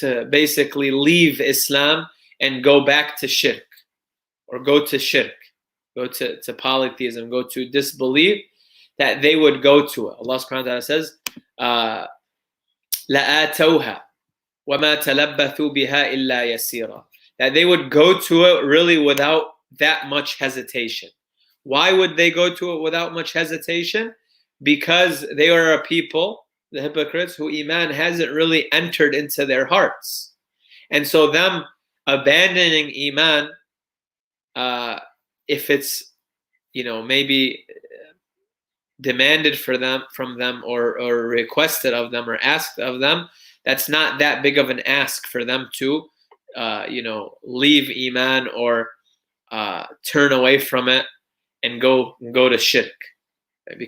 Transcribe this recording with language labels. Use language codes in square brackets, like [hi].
[en] basically leave Islam and go back to shirk, or go to polytheism, go to disbelief, that they would go to it. Allah subhanahu wa ta'ala says, [ar] لَآتَوْهَا وَمَا تَلَبَّثُوا بِهَا إِلَّا يَسِيرًا. [en] That they would go to it really without that much hesitation. Why would they go to it without much hesitation? Because they are a people, the hypocrites, who Iman hasn't really entered into their hearts. And so them abandoning Iman, if it's maybe demanded from them, or requested of them, or asked of them, that's not that big of an ask for them to leave Iman, or turn away from it and go to shirk, right?